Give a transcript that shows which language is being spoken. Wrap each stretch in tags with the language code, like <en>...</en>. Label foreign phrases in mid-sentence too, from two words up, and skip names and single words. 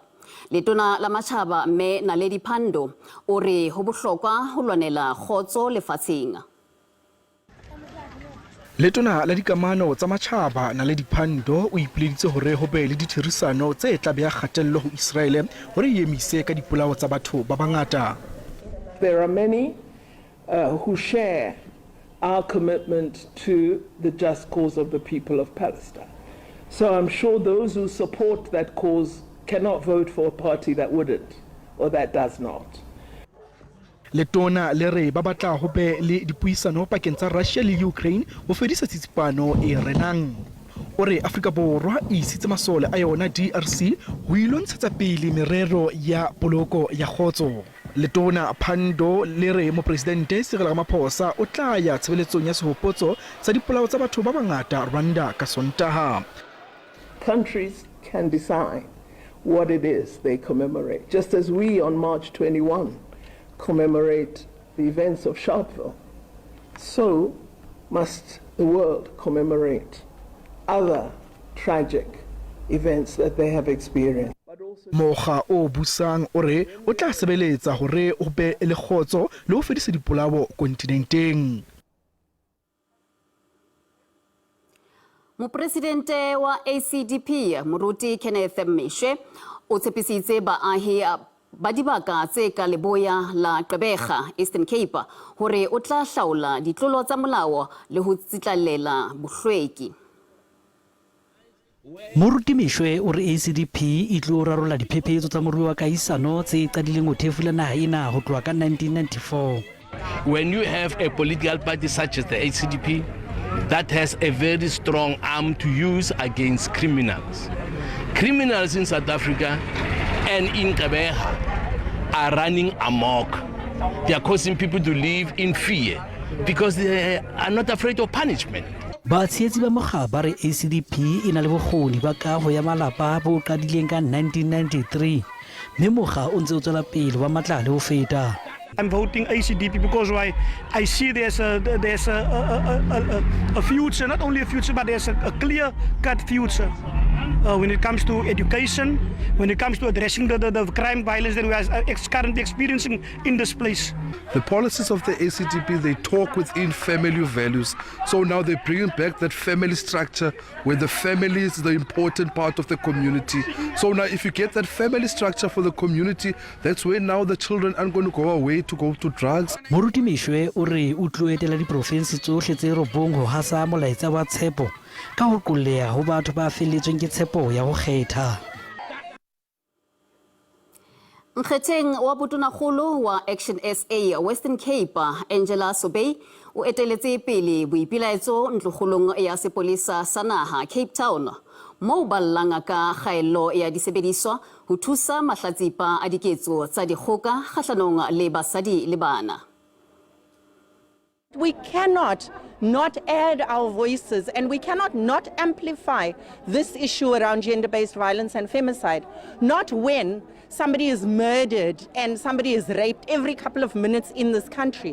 <st>Letona la matjhaba mme Naledi Pando o re ho bohlokwa ho lwanela kgotso lefatsheng. Letona la dikamano tsa matjhaba Naledi Pando o ipileditse hore ho be le ditherisano tse tla beha kgatello ho Israele hore e emise ka dipolao tsa batho ba bangata.</st> <en>There are many who share our commitment to the just cause of the people of Palestine. So I'm sure those who support that cause cannot vote for a party that wouldn't or that does not.</en> <st>Letona le re ba batla ho be le dipuisano pakeng tsa Russia le Ukraine ho fedisa tsitsipano e renang. Ore Afrika Borwa e isitse masole a yona DRC ho ilontshetsa pele merero ya poloko ya kgotso. Letona Pando le re mo presidente Cyril Ramaphosa o tla ya tshebeletsong ya sehopotso sa dipolao tsa batho ba bangata Rwanda ka Sontaha.</st> <en>Countries can decide what it is they commemorate, just as we on March 21 commemorate the events of Sharpeville, so must the world commemorate other tragic events that they have experienced.</en> <st>Mokga o busang ore o tla sebeletsa hore o be le kgotso le ho fedisa dipolao kontinenteng. Mopresidente wa ACDP Moruti Kenneth Mishwe o tshepisitse baahi ba dibaka tse ka leboya la Gqeberha Eastern Cape hore o tla hlaola ditlolo tsa molao le ho tsitlallela bohlweki. Moruti Mishwe o re ACDP e tlo rarolla diphephetso tsa moruo wa kahisano tse qadileng ho thefula naha ena ho tloha ka 1994.</st> <en>When you have a political party such as the ACDP that has a very strong arm to use against criminals. Criminals in South Africa and in Gqeberha are running amok. They are causing people to live in fear because they are not afraid of punishment.</en> <st>Batshehetsi ba mokga ba re ACDP ina le bokgoni ba kaho ya malapa bo qadileng ka 1993 mme mokga o ntse o tswela pele wa matla le ho feta.</st> <en>I'm voting ACDP because why I see there's a future, not only a future, but there's a clear-cut future when it comes to education, when it comes to addressing the crime violence that we are currently experiencing in this place. The policies of the ACDP, they talk within family values. So now they're bringing back that family structure where the family is the important part of the community. So now if you get that family structure for the community, that's where now the children aren't going to go away to go to drugs.</en> <st>Moruti Mishwe o re o tlo etela diprovinsi tsohle tse robong ho hasa molaetsa wa tshepo ka ho qoleha ho batho ba feletsweng ke tshepo ya ho kgetha. Nkgetheng wa botonakgolo wa Action SA Western Cape Angela Sobey o eteletse pele boipilaetso ntlokgolong ya sepolesa sa naha Cape Town moo ba llang ka kgaello ya disebediswa ho thusa mahlatsipa a diketso tsa dikgoka kgahlanong le basadi le bana.</st> <en>We cannot not add our voices, and we cannot not amplify this issue around gender-based violence and femicide, not when somebody is murdered and somebody is raped every couple of minutes in this country.</en>